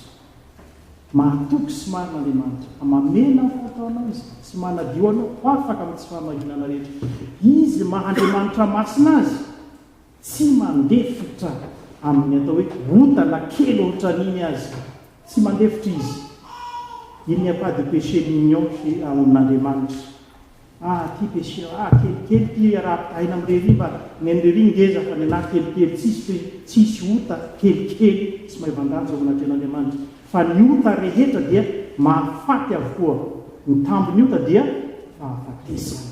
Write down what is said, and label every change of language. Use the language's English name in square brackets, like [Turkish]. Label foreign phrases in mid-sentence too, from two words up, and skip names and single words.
[Malagasy] Mahatoky sy marin'Andriamanitra. Mamena ny fataonao izy, tsy manadio anao, afaka amin'ny tsy fahamarinana rehetra. Izy maha-Andriamanitra masina azy, tsy mandefitra amin'ny atao hoe otana kely ohatran'iny azy, tsy mandefitra izy. [French] Il n'y a pas de péché mignon chez amin'Andriamanitra. [Malagasy] Ty péché kelikely ty raha aina amin'ireny mba ny an'ireny ngeza fa ny anahy kelikely, tsisy ota kelikely tsy mahay vandanja ao anaty an'Andriamanitra. Fa ny ota rehetra dia mahafaty avokoa. Ny tambony ota dia fahafatesana.